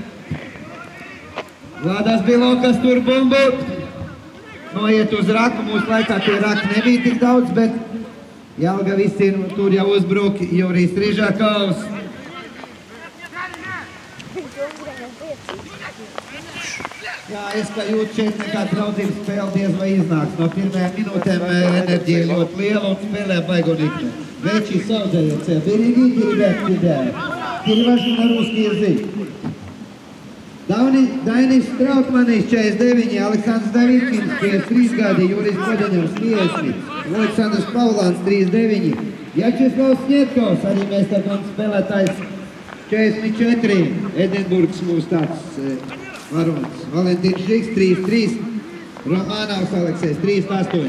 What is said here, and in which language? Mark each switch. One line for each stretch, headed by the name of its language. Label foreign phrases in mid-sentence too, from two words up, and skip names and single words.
Latvian: Vladas Bilokas tur bumbu, noiet uz raku, mūsu laikā tie raki nebija tik daudz, bet Jelgavisti tur jau uzbruk Jurijs Rižakovs. Jā, es kā jūtu šeit nekā draudzības spēle diez vai iznāks. No pirmajām minūtēm enerģija ļoti liela un spēlē baigonīgi. Veči saudzējiet,
Russian: берегите, ребят, перевожу на русский язык.
Latvian: Dainis Strautmanis 49, Aleksandrs Davidkins 53 gadi, Jurijs Bodaņevs 50, Aleksandrs Paulāns 39, Jačeslavs Snietkovs, arī meistarkomandas spēlētājs 44, Edinburgas mūs tāds varonis, Valentīns Žiks 3-3, Romanovs Aleksējs 3-8.